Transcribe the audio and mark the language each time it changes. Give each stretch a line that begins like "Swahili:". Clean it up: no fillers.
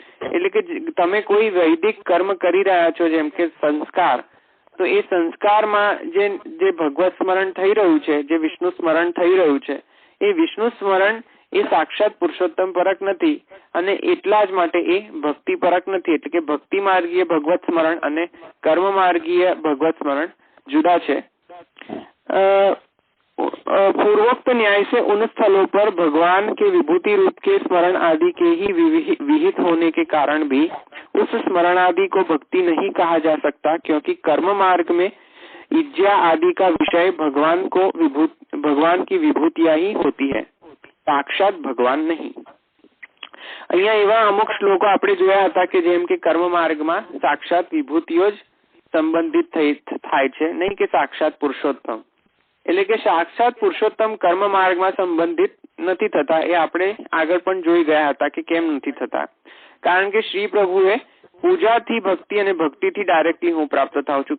Gujarati: એટલે કે તમે કોઈ વૈદિક કર્મ કરી રહ્યા છો, જેમ કે સંસ્કાર, તો એ સંસ્કારમાં જે ભગવત સ્મરણ થઈ રહ્યું છે, જે વિષ્ણુ સ્મરણ થઈ રહ્યું છે, એ વિષ્ણુ સ્મરણ એ સાક્ષાત પુરુષોત્તમ પરક નથી અને એટલા જ માટે એ ભક્તિ પરક નથી. એટલે કે ભક્તિ માર્ગીય ભગવત સ્મરણ અને કર્મ માર્ગીય ભગવત સ્મરણ જુદા છે.
Hindi: पूर्वोक्त न्याय से उन स्थलों पर भगवान के विभूति रूप के स्मरण आदि के ही विहित होने के कारण भी उस स्मरण आदि को भक्ति नहीं कहा जा सकता, क्योंकि कर्म मार्ग में इज्जा आदि का विषय भगवान की विभूतियां ही होती है, साक्षात भगवान नहीं.
Gujarati: અહીંયા એવા અમુક શ્લોકો આપણે જોયા હતા કે જેમ કે કર્મ માર્ગમાં સાક્ષાત વિભૂતિઓ જ સંબંધિત થાય છે, નહીં કે સાક્ષાત પુરુષોત્તમ. એટલે કે સાક્ષાત પુરુષોત્તમ કર્મ માર્ગમાં સંબંધિત નથી થતા. એ આપણે આગળ પણ જોઈ ગયા હતા કે કેમ નથી થતા. કારણ કે શ્રી પ્રભુએ પૂજાથી ભક્તિ અને ભક્તિથી ડાયરેક્ટલી હું પ્રાપ્ત થાઉં છું.